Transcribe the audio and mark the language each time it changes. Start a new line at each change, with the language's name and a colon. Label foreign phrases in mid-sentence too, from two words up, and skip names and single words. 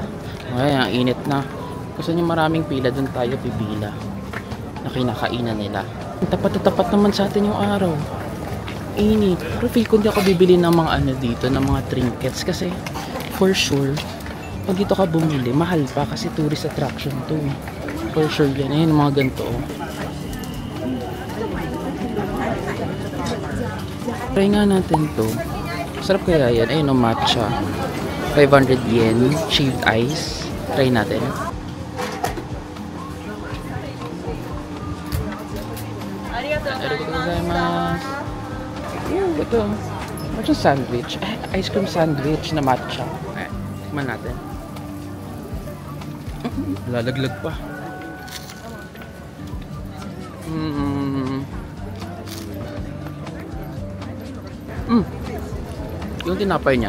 Filipino: Ay, ang init na. Kung saan yung maraming pila, doon tayo pipila. Na kinakainan nila. Tapat na tapat naman sa atin yung araw. Init. Pero feel ko hindi ako bibili ng mga ano dito, ng mga trinkets kasi
English: for sure
Filipino: pag dito ka bumili, mahal pa kasi
English: tourist attraction
Filipino: to.
English: For sure
Filipino: yan. Ayun, mga ganito. Try nga natin to. Sarap kaya yan. Ayun, matcha. 500 yen.
English: Shaved ice.
Filipino: Try natin.
Japanese: ありがとうございます.
Filipino: Ito.
English: Matcha sandwich. Ice cream sandwich
Filipino: na matcha. Tikman natin. Lalaglag pa. Yung tinapay niya.